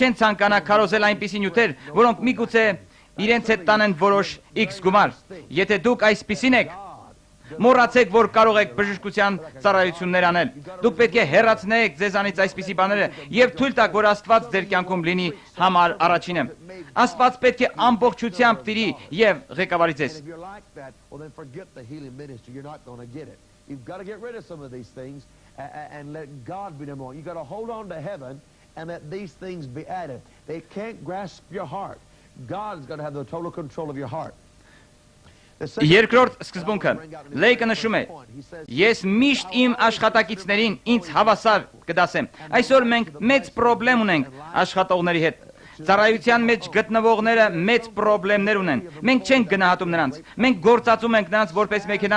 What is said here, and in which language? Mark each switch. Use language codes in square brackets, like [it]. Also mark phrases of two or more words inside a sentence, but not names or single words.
[hy] չեն ցանկանա քարոզել այնպիսի նյութեր, որոնք միգուցե իրենց հետ տանեն որոշ X գումար։ Եթե դուք այսպիսին եք, մոռացեք, որ կարող եք բժշկության ծառայություններ անել։ Դուք պետք է հեռացնեք ձեզանից այսպիսի բաները եւ թույլ տաք, որ Աստված ձեր կյանքում լինի համար առաջինը։ Աստված պետք է ամբողջությամբ տիրի եւ ղեկավարի ձեզ։ [en] You've got to get rid of some of these things and let God be number one. You've got to hold on to heaven and let these things be added. They can't grasp your heart. God's got to have the total control of your heart. [hy] Երկրորդ սկզբունքը Լեյկը նշում է. ես միշտ իմ աշխատակիցներին ինձ հավասար կդասեմ։ Այսօր մենք մեծ խնդրեմ ունենք աշխատողների հետ։ Ծառայության մեջ գտնվողները մեծ խնդիրներ ունեն։ Մենք չենք գնահատում նրանց։ Մենք գործածում ենք նրանց որպես մեքենա